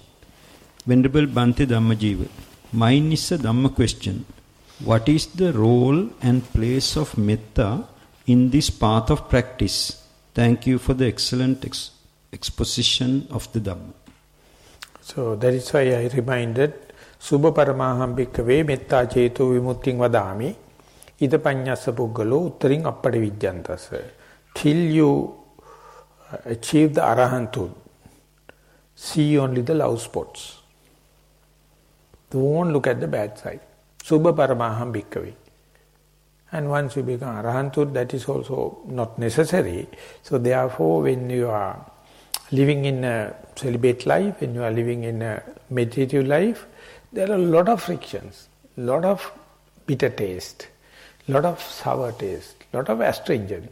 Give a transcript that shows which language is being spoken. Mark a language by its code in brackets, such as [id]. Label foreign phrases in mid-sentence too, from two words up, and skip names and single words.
[en] Venerable Bhante Dhammajiva, mine is a Dhamma question. What is the role and place of metta in this path of practice? Thank you for the excellent exposition of the Dhamma. So that is why I reminded [pi] Subha paramaham bhikkhave metta ceto vimutting vadami ida panyassa puggalo uttaring appade vijjantasa. [en] Till you achieve the arahanthood, see only the love spots. Don't look at the bad side. [pi] Subha paramaham bhikkhave. [en] And once you become arahanthood, that is also not necessary. So therefore, when you are living in a celibate life, when you are living in a meditative life, there are a lot of frictions, a lot of bitter taste, a lot of sour taste, a lot of astringent.